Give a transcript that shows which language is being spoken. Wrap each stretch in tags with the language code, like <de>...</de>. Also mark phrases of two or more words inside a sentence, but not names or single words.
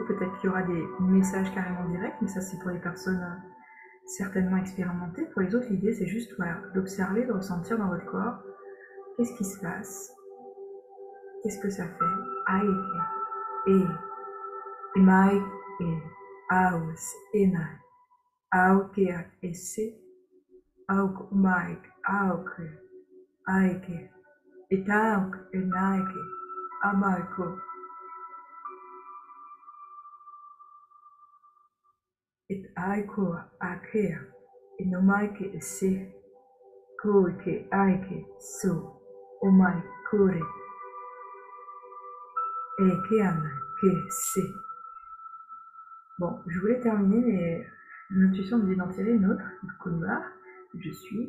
<fr>Peut-être qu'il y aura des messages carrément directs, mais ça, c'est pour les personnes certainement expérimentées. Pour les autres, l'idée, c'est juste d'observer, de ressentir dans votre corps qu'est-ce qui se passe, qu'est-ce que ça fait. Aïe, et mai, et aus, enai, aukea, et se, auk, maik, auk, aike, et auk, enaike, amaiko, et aiko, akea, et nomaike, et se, koike, aike, so, omai, kore, et keana, ke, se. Bon, je voulais terminer, mais l'intuition me dit d'en tirer une autre. Kumba, je suis.</fr>